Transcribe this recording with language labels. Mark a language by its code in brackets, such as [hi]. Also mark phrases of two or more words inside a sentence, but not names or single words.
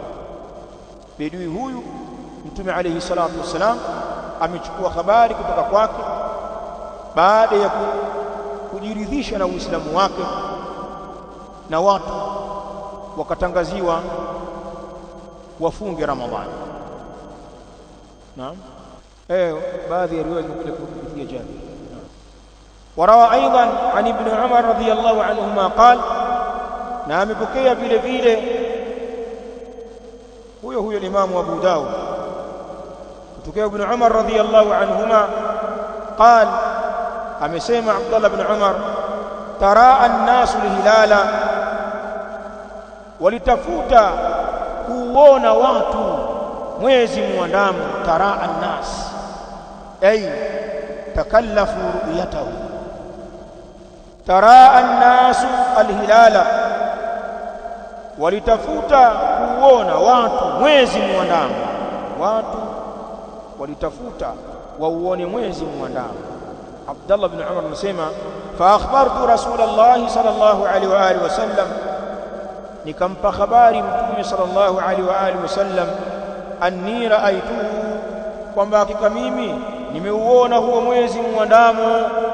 [sw] Bedui huyu mtume [ar] عليه الصلاة والسلام [sw] amechukua habari kutoka kwake baada ya kujiridhisha na uislamu wake, na watu wakatangaziwa wafunge Ramadhani. Naam, baadhi ya riwaya zimekuja kupitia Jabir. [ar] وروى أيضا عن ابن عمر رضي الله عنهما قال, [sw] na amepokea vile vile huyo Imam Abu Daud kutoka ibn Umar [ar] رضي الله عنهما قال, [sw] amesema Abdullah ibn Umar, [ar] تراءى الناس الهلال, [sw] walitafuta kuona watu mwezi muandamo. [ar] تراءى الناس أي تكلفوا رؤيته تراءى الناس الهلال, [sw] walitafuta kuona watu mwezi muandamo. Watu walitafuta wauone mwezi muandamo. Abdullah ibn Umar anasema, [ar] فأخبرت رسول الله صلى الله عليه وعلى آله وسلم, [sw] nikampa habari mtume [ar] صلى الله عليه وعلى آله وسلم, أني رأيته, [sw] kwamba hakika mimi nimeuona huo mwezi muandamo.